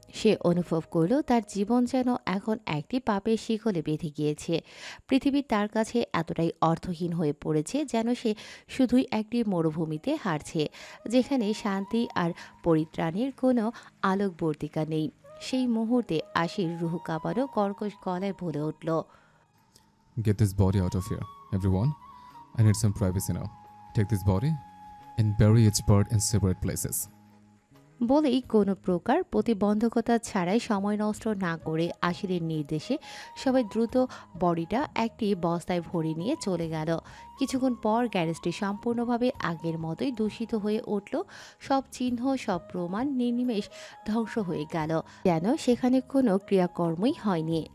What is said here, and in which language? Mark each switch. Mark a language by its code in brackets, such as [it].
[bn] সে অনুভব করল তার জীবন যেন এখন একটি পাপের শিকলে বেঁধে গিয়েছে। পৃথিবী তার কাছে এতটাই অর্থহীন হয়ে পড়েছে, যেন সে শুধুই একটি মরুভূমিতে হারছে, যেখানে শান্তি আর পরিত্রাণের কোনো আলোকবর্তিকা নেই। সেই মুহূর্তে আশির রুহ কাঁপানো কর্কশ গলায় বলে উঠল, [en] Get this body out of here, everyone. I need some privacy now. Take this body and bury its part in separate places. [bn] বলেই কোনো প্রকার প্রতিবন্ধকতা ছাড়াই সময় নষ্ট না করে আশিরের নির্দেশে সবাই দ্রুত বডিটা একটি বস্তায় ভরে নিয়ে চলে গেল। কিছুক্ষণ পর গ্যারেজটি সম্পূর্ণভাবে আগের মতোই দূষিত হয়ে উঠল। সব চিহ্ন, সব প্রমাণ নির্নিমেষ ধ্বংস হয়ে গেল, যেন সেখানে কোনো ক্রিয়াকর্মই হয়নি।